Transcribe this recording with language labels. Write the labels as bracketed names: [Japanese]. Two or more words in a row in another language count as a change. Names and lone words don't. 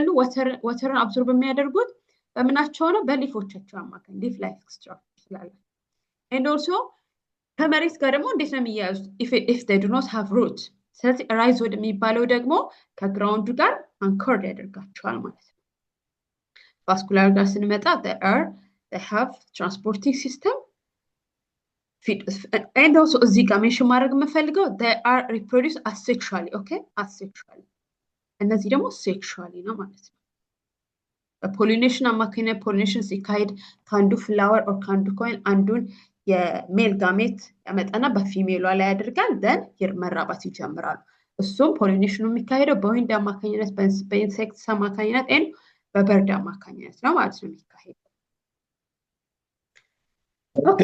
[Amharic] ወተርን አብዞርብ የሚያደርጉት በምናቸው ነው? በሊፎቻቸው አማካኝ [English] leaf like structure [Amharic] ስላለ [English] and also [Amharic] ከመሬት ጋር ደግሞ እንዴት ነው የሚያያዙት? [English] if they do not have root። [Amharic] ስለዚህ ራይዞድ የሚባለው ደግሞ ከግራውንዱ ጋር አንኮርድ ያደርጋቸዋል ማለት ነው። ቫስኩላር ጋር ስንመጣ [English] they have transporting system and also [Amharic] እዚህ ጋር ሜንሽን ማድረግ የምፈልገው [English] they are reproduced asexually. okay asexually [Amharic] እነዚህ ደግሞ sexually ነው ማለት ነው። በፖሊኔሽን አማካኝነት ፖሊኔሽን ሲካሄድ ከአንዱ ፍላወር ኦር ከአንዱ ኮይን አንዱን የሜል ጋሜት ያመጣና በፊሜሏ ላይ ያደርጋል ደን መራባት ይጀምራሉ እሱም ፖሊኔሽኑ የሚካሄደው በዊንድ አማካኝነት በኢንሴክትስ አማካኝነት ኤን በበርድ አማካኝነት ነው ማለት ነው የሚካሄደው ኦኬ